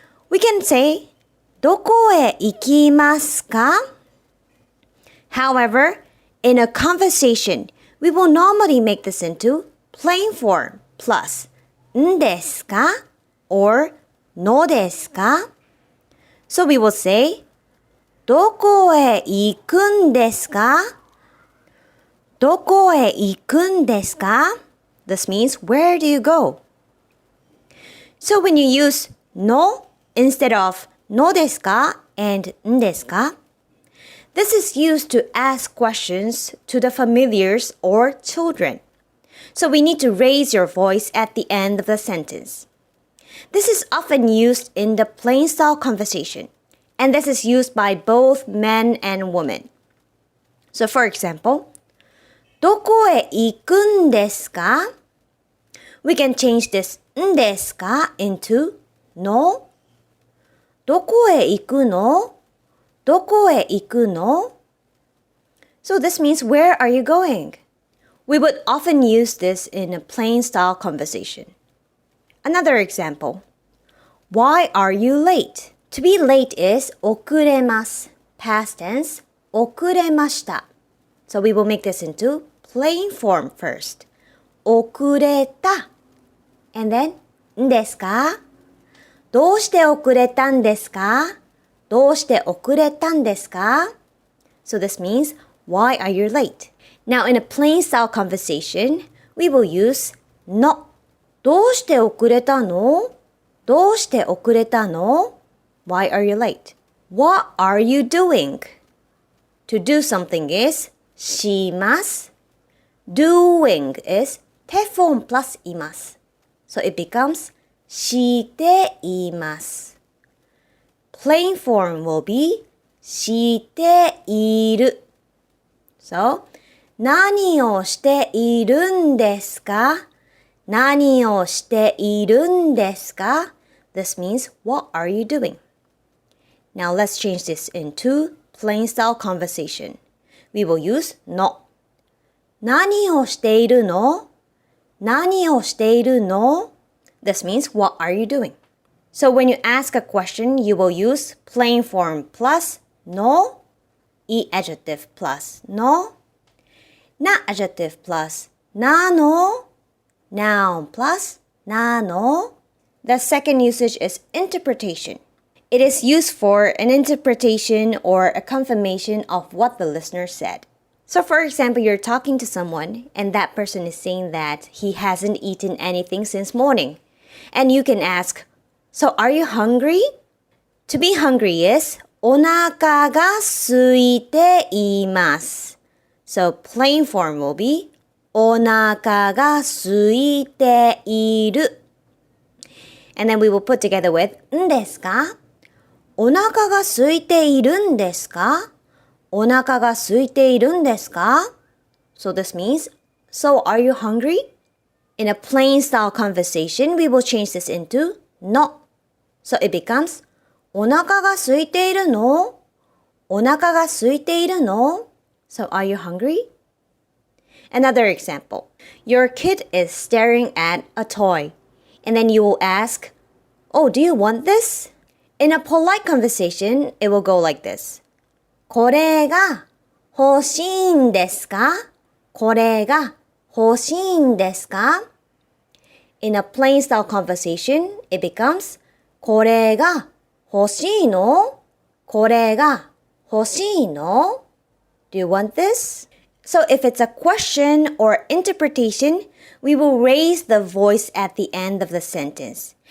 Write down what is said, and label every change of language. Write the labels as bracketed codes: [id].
[en] We can say, [ja] どこへ行きますか? [en] However, in a conversation, we will normally make this into plain form plus んですか or のですか? So we will say, [ja] どこへ行くんですか? どこへ行くんですか? [en] This means, where do you go? So when you use no instead of のですか and んですか, this is used to ask questions to the familiars or children. So we need to raise your voice at the end of the sentence. This is often used in the plain style conversation, and this is used by both men and women. So for example, [ja] どこへ行くんですか? [en] We can change this んですか into の。 [ja] どこへ行くの?どこへ行くの? [en] So this means, where are you going? We would often use this in a plain style conversation. Another example. Why are you late? To be late is 遅れます. Past tense, 遅れました. So we will make this into plain form first. [ja] 遅れた. [en] And then, んですか? [ja] どうして遅れたんですか?どうして遅れたんですか? [en] So this means, why are you late? Now in a plain style conversation, we will use の. [ja] どうして遅れたの?どうして遅れたの? [en] Why are you late? What are you doing? To do something is します. Doing is 手 form plus います. So it becomes しています. Plain form will be している. [ja] So, 何をしているんですか? 何をしているんですか? [en] This means, what are you doing? Now let's change this into plain style conversation. We will use の. [ja] 何をしているの? 何をしているの? [en] This means, what are you doing? So when you ask a question, you will use plain form plus の, adjective plus の, adjective plus なの, noun plus なの. The second usage is interpretation. It is used for an interpretation or a confirmation of what the listener said. So for example, you're talking to someone and that person is saying that he hasn't eaten anything since morning. And you can ask, so are you hungry? To be hungry is [ja] お腹が空いています. [en] So plain form will be [ja] お腹が空いている. [en] And then we will put together with んですか? [ja] お腹が空いているんですか?お腹が空いているんですか? [en] So this means, so are you hungry? In a plain style conversation, we will change this into の. So it becomes [ja] お腹が空いているの? お腹が空いているの? [en] So are you hungry? Another example. Your kid is staring at a toy. And then you will ask, oh, do you want this? In a polite conversation, it will go like this. [ja] これが欲しいんですか? これが欲しいんですか? [en] In a plain style conversation, it becomes [ja] これが欲しいの? これが欲しいの? [en] Do you want this? So if it's a question or interpretation, we will raise the voice at the end of the sentence.